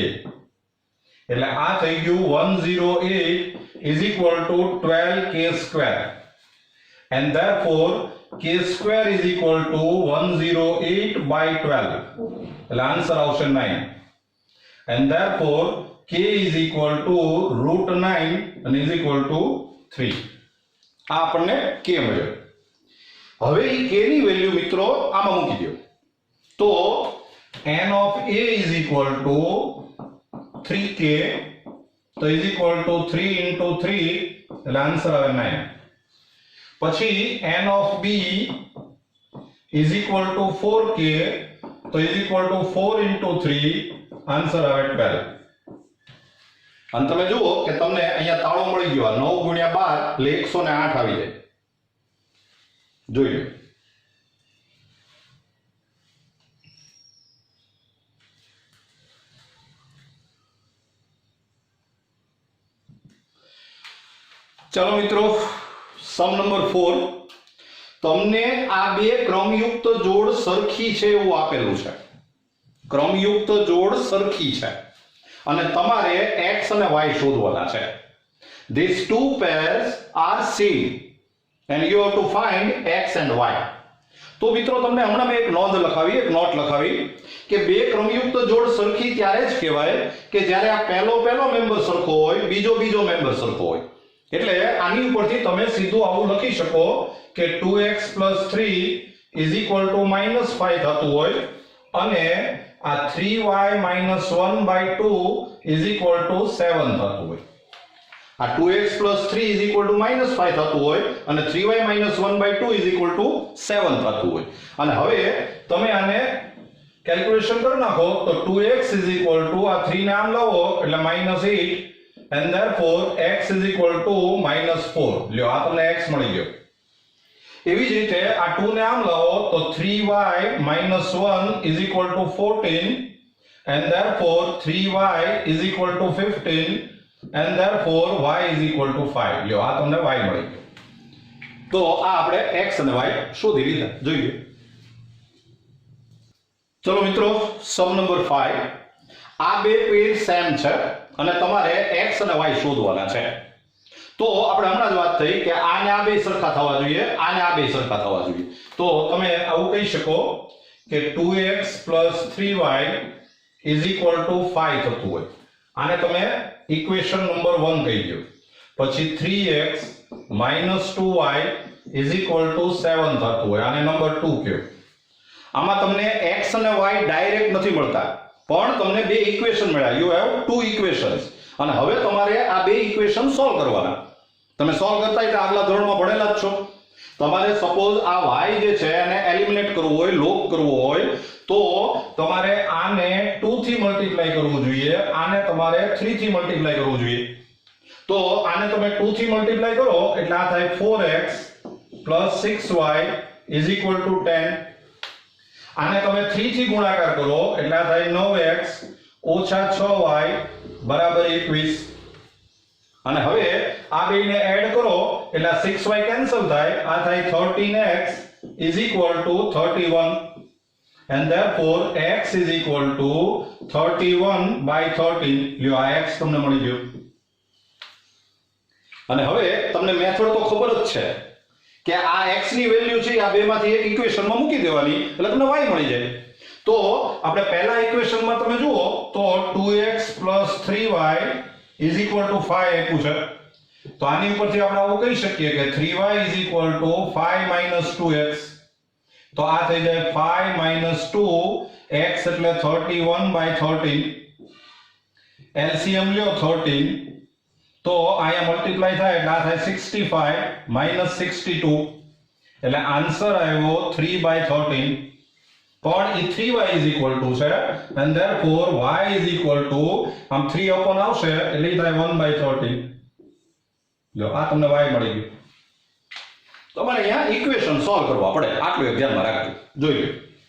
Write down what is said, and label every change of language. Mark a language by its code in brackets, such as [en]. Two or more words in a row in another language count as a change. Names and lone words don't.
[gu] એટલે આ થઈ ગયું [en] 108 is equal to 12k square. And therefore k square is equal to 108 by 12. [gu] એટલે આન્સર આવશે 9. [en] And therefore k is equal to root 9 and is equal to 3. [gu] આ આપણને k મળ્યો. હવે એ k ની વેલ્યુ મિત્રો આમાં મૂકી દો. [en] તો n of a is equal to 3k, તો is equal to 3 into 3, [gu] એટલે આન્સર આવે 9. [en] પછી n of b is equal to 4k, તો is equal to 4 into 3, [gu] આન્સર આવે 12. અને તમે જુઓ કે તમને અહીંયા તાળો મળી ગયો 9 ગુણ્યા 12 એટલે 108 આવી જાય. જોઈ લો. ચાલો મિત્રો, [en] sum number [gu] 4. તમને આ બે ક્રમયુક્ત જોડ સરખી છે એવું આપેલું છે. ક્રમયુક્ત જોડ સરખી છે અને તમારે x અને y શોધવાના છે. [en] These two pairs are same and you have to find x and y. [gu] તો મિત્રો તમને હમણાં મેં એક નોંધ લખાવી, એક નોટ લખાવી કે બે ક્રમયુક્ત જોડ સરખી ત્યારે જ કહેવાય કે જ્યારે આ પહેલો મેમ્બર સરખો હોય, બીજો મેમ્બર સરખો હોય. એટલે આની ઉપરથી તમે સીધું આવું લખી શકો કે 2x + 3 [en] is equal to [gu] -5 થતું હોય અને આ 3y - 1/2 [en] is equal to [gu] 7 થતું હોય. આ 2x + 3 [en] is equal to [gu] -5 થતું હોય અને 3y - 1/2 [en] is equal to [gu] 7 થતું હોય. અને હવે તમે આને કેલ્ક્યુલેશન કરી નાખો તો 2x [en] is equal to [gu] આ 3 ને આમ લાવો એટલે -8 [en] and therefore x is equal to [gu] -4. લ્યો આ તમને x મળી ગયો. એવી જ રીતે આ 2 ને આમ લાવો તો 3y - 1 [en] is equal to 14 and therefore 3y is equal to 15 and therefore y is equal to 5. [gu] લ્યો આ તમને y મળી ગયો. તો આ આપણે x અને y શોધી લીધા. જોઈએ. ચલો મિત્રો, [en] sum number [gu] 5. આ બે [en] pair same [gu] છે અને તમારે x અને y શોધવાના છે. તો આપણે હમણાં જ વાત થઈ કે આને આ બે સરખા થવા જોઈએ, આને આ બે સરખા થવા જોઈએ. તો તમે આવું કહી શકો કે 2x + 3y [en] is equal to [gu] 5 થતું હોય. આને તમે [en] equation number [gu] 1 કહી દો. પછી 3x - 2y [en] is equal to [gu] 7 થતું હોય. આને નંબર 2 કહો. આમાં તમને x અને y ડાયરેક્ટ નથી મળતા, પણ તમને બે ઇક્વેશન મળ્યા. [en] you have two equations. [gu] અને હવે તમારે આ બે ઇક્વેશન સોલ્વ કરવાના. તમે સોલ્વ કરતા એટલે આગલા ધોરણમાં ભણેલા જ છો. તમારે સપોઝ આ y જે છે એને એલિમિનેટ કરવું હોય, લોપ કરવું હોય, તો તમારે આને 2 થી મલ્ટીપ્લાય કરવું જોઈએ, આને તમારે 3 થી મલ્ટીપ્લાય કરવું જોઈએ. તો આને તમે 2 થી મલ્ટીપ્લાય કરો એટલે આ થાય 4x + 6y [en] is equal to [gu] 10. આને તમે 3 થી ગુણાકાર કરો એટલે આ થાય 9x - 6y બરાબર 21. અને હવે આ બેને એડ કરો એટલે 6y કેન્સલ થાય, આ થાય 13x [en] is equal to 31 and therefore x is equal to [gu] 31/13. લ્યો આ x તમને મળી ગયો. અને હવે તમને મેથડ તો ખબર જ છે કે આ x ની વેલ્યુ છે આ બેમાંથી એક ઇક્વેશનમાં મૂકી દેવાની એટલે તમને y મળી જાય. તો આપણે પહેલા ઇક્વેશનમાં તમે જુઓ તો 2x + 3y [en] is equal to [gu] 5 આપ્યું છે. તો આની ઉપરથી આપણે આવું કહી શકીએ કે 3y [en] is equal to [gu] 5 - 2x. તો આ થઈ જાય 5 - 2x એટલે 31/13. એલસીએમ લ્યો 13. તો આયા મલ્ટીપ્લાય થાય એટલે આ થાય 65 - 62 એટલે આન્સર આવ્યો 3/13. પણ એ 3y [en] is equal to [gu] છે [en] and therefore y is equal to [gu] આમ 3 upon આવશે એટલે થાય 1/13. લો આ તમને y મળી ગયું. તમારે અહીંયા ઇક્વેશન સોલ્વ કરવા પડે, આટલું એક ધ્યાનમાં રાખજો. જોઈ લો.